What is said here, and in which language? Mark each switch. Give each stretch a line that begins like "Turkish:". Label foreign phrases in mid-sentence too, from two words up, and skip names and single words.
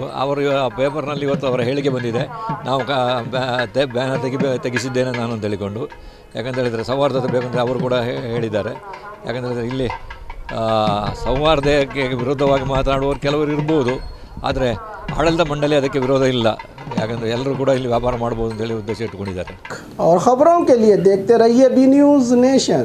Kannada: ಅವರು ಪೇಪರ್ನಲ್ಲಿ ಇವತ್ತು ಅವರ ಹೇಳಿಕೆ ಬಂದಿದೆ, ನಾವು ಬ್ಯಾನರ್ ತೆಗೆಸಿದ್ದೇನೆ ನಾನು ಅಂತ ಹೇಳಿಕೊಂಡು. ಯಾಕಂತ ಹೇಳಿದರೆ ಸೌಹಾರ್ದತೆ ಬೇಕಂದರೆ ಅವರು ಕೂಡ ಹೇಳಿದ್ದಾರೆ. ಯಾಕಂದರೆ ಇಲ್ಲಿ ಸೌಹಾರ್ದಕ್ಕೆ ವಿರುದ್ಧವಾಗಿ ಮಾತನಾಡುವವರು ಕೆಲವರು ಇರ್ಬೋದು, ಆದರೆ ಆಡಳಿತ ಮಂಡಳಿ ಅದಕ್ಕೆ ವಿರೋಧ ಇಲ್ಲ. ಯಾಕಂದರೆ ಎಲ್ಲರೂ ಕೂಡ ಇಲ್ಲಿ ವ್ಯಾಪಾರ ಮಾಡ್ಬೋದು ಅಂತೇಳಿ ಉದ್ದೇಶ ಇಟ್ಕೊಂಡಿದ್ದಾರೆ.
Hindi: और खबरों के लिए देखते रहिए बी न्यूज़ नेशन।